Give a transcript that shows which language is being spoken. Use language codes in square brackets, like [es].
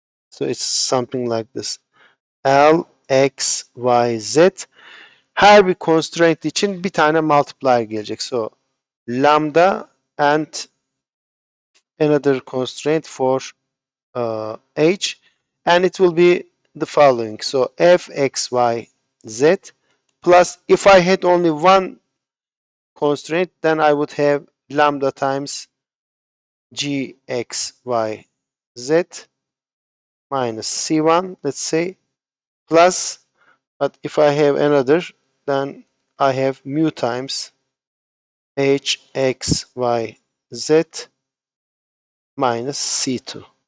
[en] So it's something like this. L, X, Y, Z. [tr] Her bir constraint için bir tane multiplier gelecek. [en] So lambda and another constraint for H, and it will be the following. So f, x, y, z plus, if I had only one constraint, then I would have lambda times g, x, y, z minus c1, let's say, plus, but if I have another, then I have mu times h, x, y, z minus c2.